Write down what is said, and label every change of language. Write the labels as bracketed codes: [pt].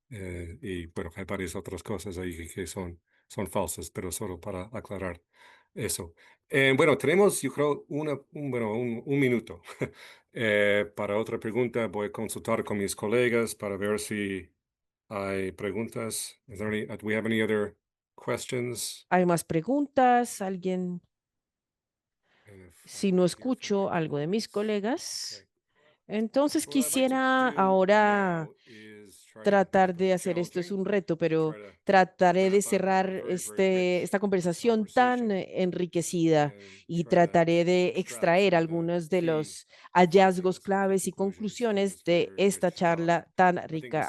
[es] Y bueno, hay varias otras cosas ahí que son falsas, pero solo para aclarar eso. Bueno, tenemos, yo creo, un minuto. Para otra pregunta, voy a consultar con mis colegas para ver si hay preguntas. [en] Do we have any other questions? [es] ¿Hay más preguntas? ¿Alguien? Si no escucho algo de mis colegas, entonces quisiera ahora tratar de hacer esto. Es un reto, pero trataré de cerrar esta conversación tan enriquecida y trataré de extraer algunos de los hallazgos claves y conclusiones de esta charla tan rica.